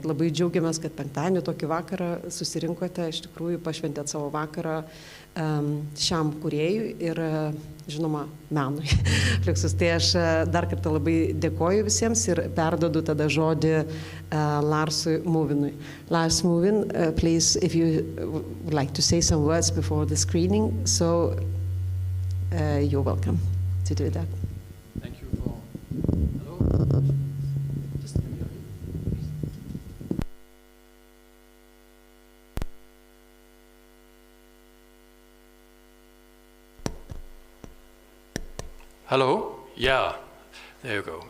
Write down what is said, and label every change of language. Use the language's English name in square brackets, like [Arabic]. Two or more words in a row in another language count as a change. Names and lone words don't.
[Lithuanian] Ir labai džiaugiamės, kad penktadienį tokį vakarą susirinkote, iš tikrųjų pašventėt savo vakarą šiam kūrėjui ir, žinoma, menui. Fluxus. Tai aš dar kartą labai dėkoju visiems ir perdodu tada žodį Larsui Movinui. [English] Lars Movin, please, if you would like to say some words before the screening, so you're welcome to do that. Thank you for... Hello? Hello, yeah, there you go.